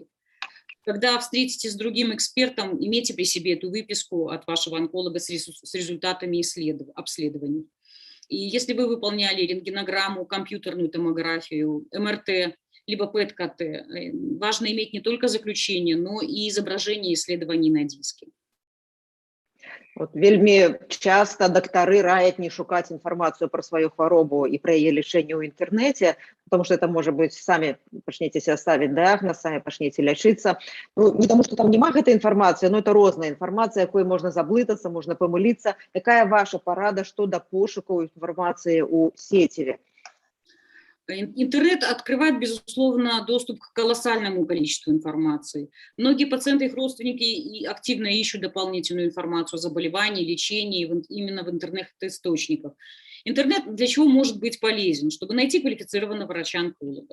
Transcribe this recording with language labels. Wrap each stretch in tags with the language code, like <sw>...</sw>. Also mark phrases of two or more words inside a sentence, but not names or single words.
<ru>Когда встретитесь с другим экспертом, имейте при себе эту выписку от вашего онколога с результатами обследований. И если вы выполняли рентгенограмму, компьютерную томографию, МРТ, либо ПЭТ-КТ, важно иметь не только заключение, но и изображение исследований на диске.</ru> <be>Вот вельмі часто доктары раяць не шукаць інфармацыю пра сваю хваробу і пра яе лячэнне ў інтэрнэце,</be> <ru>потому что это может быть, сами пачнеце себе ставить диагноз, сами пачнеце лячыцца.</ru> <be>Ну,</be> <ru>не потому что</ru> <be>там нема гэтай інфармацыі, но это розная інфармацыя, якой можна заблытацца, можна памыліцца. Якая ваша парада, што да пошукаў інфармацыі ў сеціве?</be> <ru>Интернет открывает, безусловно, доступ к колоссальному количеству информации. Многие пациенты и их родственники активно ищут дополнительную информацию о заболевании, лечении именно в интернет-источниках. Интернет для чего может быть полезен? Чтобы найти квалифицированного врача-онколога.</ru>